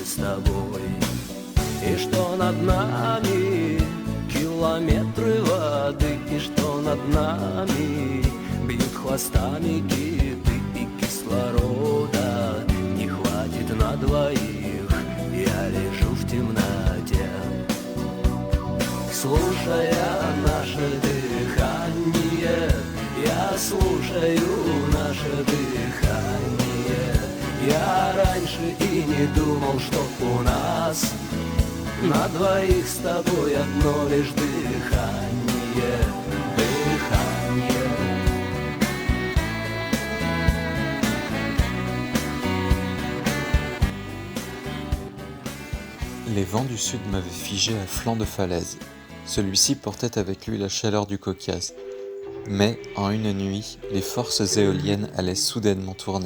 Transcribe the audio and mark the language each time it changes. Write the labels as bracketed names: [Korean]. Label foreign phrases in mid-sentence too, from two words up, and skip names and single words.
[Russian] с тобой, и что над нами километры воды, и что над нами бьют хвостами киты, и кислорода не хватит на двоих, я лежу в темноте, слушая наше дыхание, я слушаю наше дыхание. Я раньше и не думал, что у нас на двоих с тобой одно лишь дыхание, дыхание. [French] Les vents du sud m'avaient figé à flanc de falaise. Celui-ci portait avec lui la chaleur du Caucase. Mais, en une nuit, les forces éoliennes allaient soudainement tourner.